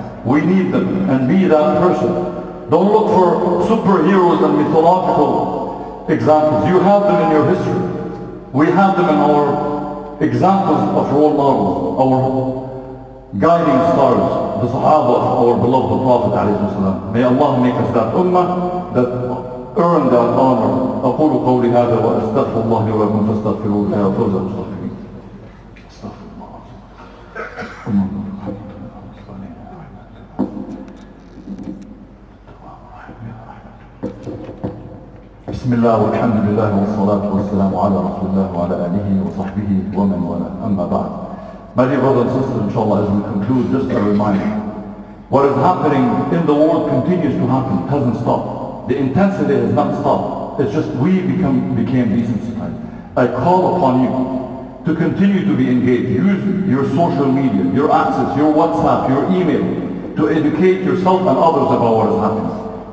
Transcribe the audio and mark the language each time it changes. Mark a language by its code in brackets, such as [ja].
[en] We need them, and be that person. Don't look for superheroes and mythological examples. You have them in your history. We have them in our examples of role models, our guiding stars, the Sahaba of our beloved Prophet ﷺ. May Allah make us that ummah that earn that honor. [ar] أقول قولي هذا وأستغفر الله لي ولكم فاستغفروه يا فوز المستغفرين. استغفر الله. بسم الله والحمد لله والصلاة والسلام على رسول الله وعلى آله وصحبه ومن والاه. أما بعد. [en] My dear brothers and sisters, inshallah, as we conclude, just a reminder. What is happening in the world continues to happen. It hasn't stopped. The intensity has not stopped. It's just we became desensitized. I call upon you to continue to be engaged. Use your social media, your access, your WhatsApp, your email to educate yourself and others about what is happening.